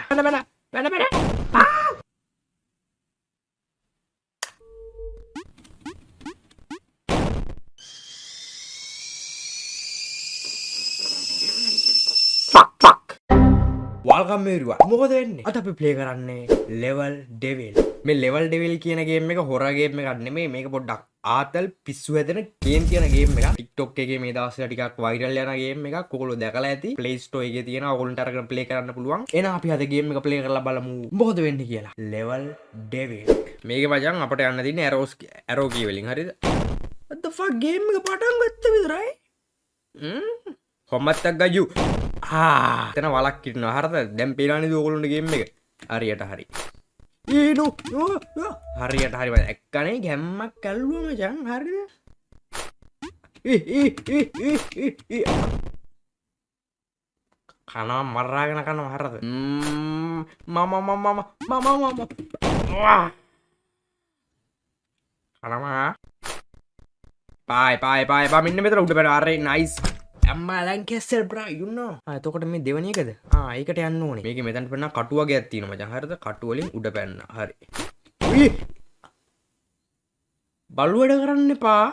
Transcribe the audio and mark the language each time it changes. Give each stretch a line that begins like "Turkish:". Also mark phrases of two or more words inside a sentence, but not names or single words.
English: Mana. Fuck. Welcome everyone.
Sinhala: මොකද වෙන්නේ? අද අපි ප්ලේ කරන්නේ
English: level devil.
Sinhala: මේ
English: level devil
Sinhala: කියන ගේම් එක හොරර් ගේම් එකක් නෙමෙයි. මේක පොඩ්ඩක් ආතල් පිස්සු හැදෙන ගේම් තියෙන ගේම් එකක්. TikTok එකේ මේ දවස්වල ටිකක් viral යන ගේම් එකක්. ඔයගොල්ලෝ දැකලා ඇති. Play Store එකේ තියෙනවා. ඔයගොල්ලන්ට අරගෙන ප්ලේ කරන්න පුළුවන්. එහෙනම් අපි අද ගේම් එක ප්ලේ කරලා බලමු. මොකද වෙන්නේ කියලා.
English: level devil.
Sinhala: මේකේ මචං අපිට යන්න තියෙන්නේ
English: arrow key
Sinhala: වලින්. හරිද?
English: What the fuck
Sinhala: ගේම් එක පටන් ගත්ත විතරයි. කොම්මත්තක් ගජු. එතන වලක් ඉන්නවා. හරිද? දැන් පේනවනේ ඔයගොල්ලන්ට ගේම් එක. හරියට හරි. හරියට හරි මම එක්කනේ ගැම්මක් කල්ලුවා මචං. හරිද? කනවා මරාගෙන කනවා. හරිද? කනවා. පායි මෙන්න මෙතන උඩ බැල. අර නයිස්. අම්මා ලැන්කෙස්ටර් බ්‍රා
English: you know.
Sinhala: එතකොට මේ දෙවෙනි එකද? ඒකට යන්න ඕනේ. මේකේ මෙතනට පෙන්නන කටු වගේක් තියෙනවා මචං. හරිද? කටු වලින් උඩ පැන්න. හරි. බලු වැඩ කරන්න එපා.